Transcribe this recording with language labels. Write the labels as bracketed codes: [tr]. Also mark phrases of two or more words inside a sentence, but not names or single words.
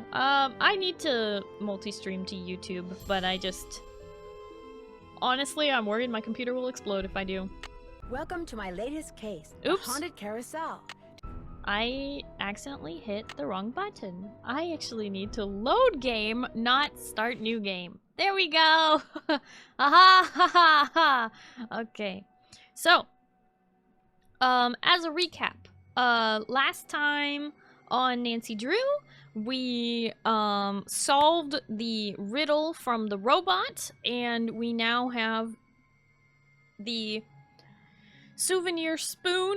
[en] I need to multi-stream to YouTube, but I just... Honestly, I'm worried my computer will explode if I do. Welcome to my latest case, Oops. Haunted Carousel. I accidentally hit the wrong button. I actually need to load game, not start new game. There we go! Aha! Ha ha ha! Okay. So, as a recap, last time on Nancy Drew, we solved the riddle from the robot, and we now have the souvenir spoon.